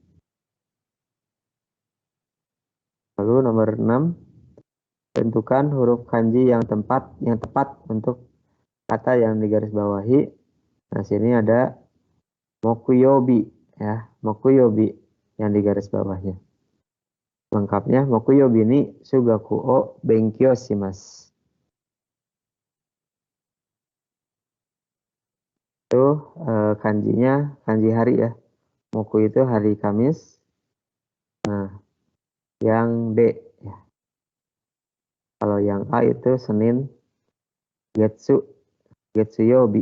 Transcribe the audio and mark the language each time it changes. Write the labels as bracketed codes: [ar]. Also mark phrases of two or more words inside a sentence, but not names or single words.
[id] Lalu nomor 6. Tentukan huruf kanji yang tepat untuk kata yang digarisbawahi. Nah, sini ada mokuyobi ya, mokuyobi yang digarisbawahnya. [ja] Lengkapnya 木曜日に数学を勉強します. [id] Itu kanjinya kanji hari ya. Moku itu hari Kamis. Nah, yang D ya. Kalau yang A itu Senin, getsuyobi.